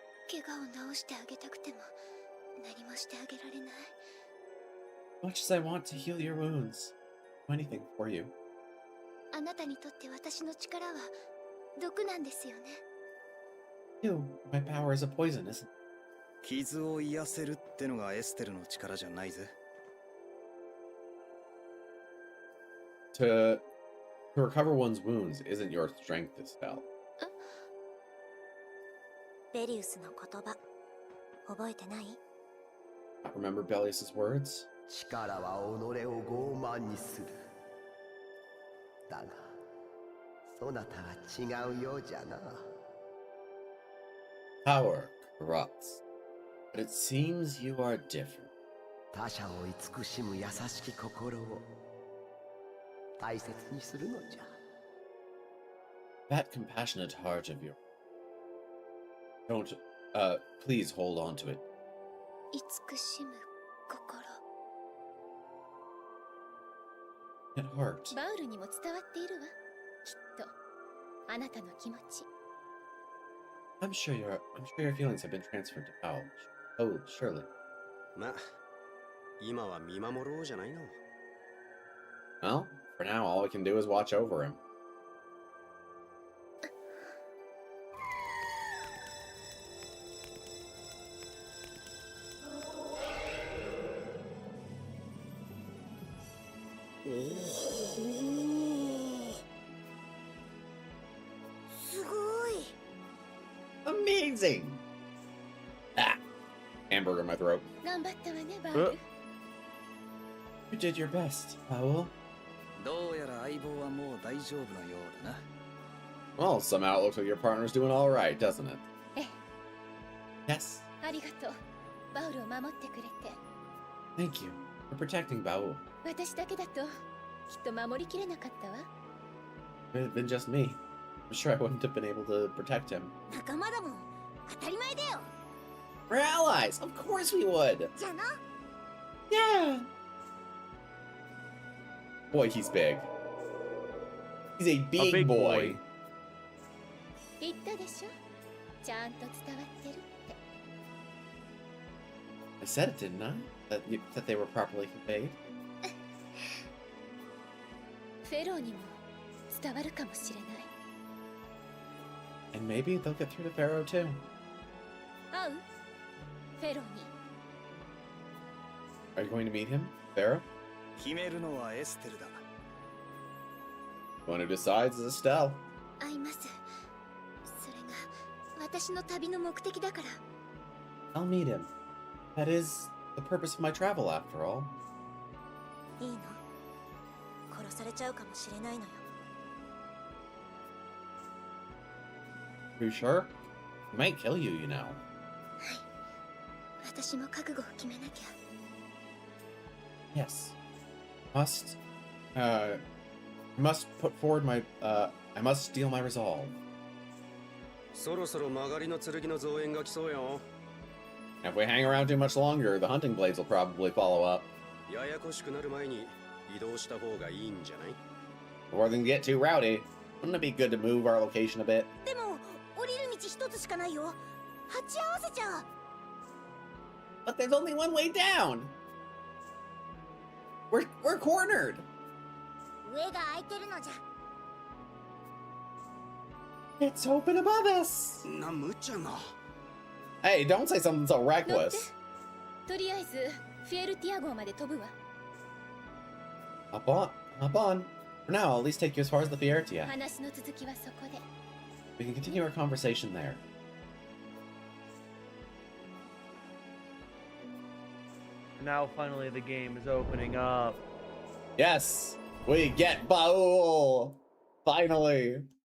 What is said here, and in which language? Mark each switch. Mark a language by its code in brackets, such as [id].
[ja] 怪我を治してあげたくても何もしてあげられない。 [en] Much as I want to heal your wounds, do anything for you. [ja] あなたにとって私の力は毒なんですよね。 [en] You, my power is a poison, isn't it? [ja] 傷を癒せるってのがエステルの力じゃないぜ。 [en] To recover one's wounds isn't your strength, Estelle. [ja] ベリウスの言葉覚えてない [en] Not remember Bellius's words? [ja] 力は己を傲慢にする。だが、そなたは違うようじゃな。 [en] Power corrupts, but it seems you are different. [ja] 他者を慈しむ優しき心を大切にするのじゃ。 [en] That compassionate heart of yours. Don't, please hold on to it. [ja] 慈しむ心。 [en] That heart. [ja] バウルにも伝わっているわ。きっと。あなたの気持ち。 [en] I'm sure your feelings have been transferred to Bao. Oh, surely. [ja] ま、今は見守ろうじゃないの。 [en] Well, for now, all we can do is watch over him. Amazing! Ah! Hamburger in my throat. [ja] 頑張ったわね、バウル。 [en] You did your best, Paul. [ja] どうやら相棒はもう大丈夫のようだな。 [en] Well, somehow it looks like your partner's doing all right, doesn't it? [ja] ええ、 [en] Yes. [ja] ありがとう。バウルを守ってくれて。 [en] Thank you for protecting Bao. [ja] 私だけだときっと守りきれなかったわ。 [en] If it had been just me, I'm sure I wouldn't have been able to protect him. [ja] 仲間だもん。当たり前だよ。 [en] We're allies! Of course we would! [ja] じゃあな。 [en] Yeah! Boy, he's big. He's a big, big boy. boy. [ja] 言ったでしょ、ちゃんと伝わってるって。 [en] I said it, didn't I? That they were properly conveyed? [ja] フェローにも伝わるかもしれない。 [en] And maybe they'll get through to Pharaoh too. [ja] 会う？フェローに。 [en] Are you going to meet him, Pharaoh? [ja] 決めるのはエステルだ。 [en] The one who decides is Estelle. [ja] 会います。それが私の旅の目的だから。 [en] I'll meet him. That is the purpose of my travel, after all. [ja] いいの。殺されちゃうかもしれないのよ。 [en] Are you sure? He might kill you, you know. [ja] 私も覚悟を決めなきゃ。 [en] Yes. Must put forward my, I must steel my resolve. [ja] そろそろ曲がりの剣の増援が来そうよ。 [en] If we hang around too much longer, the hunting blades will probably follow up. [ja] ややこしくなる前に移動した方がいいんじゃない？ [en] Before they get too rowdy, wouldn't it be good to move our location a bit? [ja] でも、降りる道一つしかないよ。鉢合わせちゃう。 [en] But there's only one way down! We're cornered! [ja] 上が空いてるのじゃ。 [en] It's open above us! [ja] な、無茶な。 [en] Hey, don't say something so [ja] 乗って。 [en] reckless. [ja] とりあえずフィエルティア号まで飛ぶわ。 [en] Hop on. For now, I'll at least take you as far as the Fiertia. [ja] 話の続きはそこで。 [en] We can continue our conversation there. Now finally the game is opening up. Yes! We get Baul! Finally!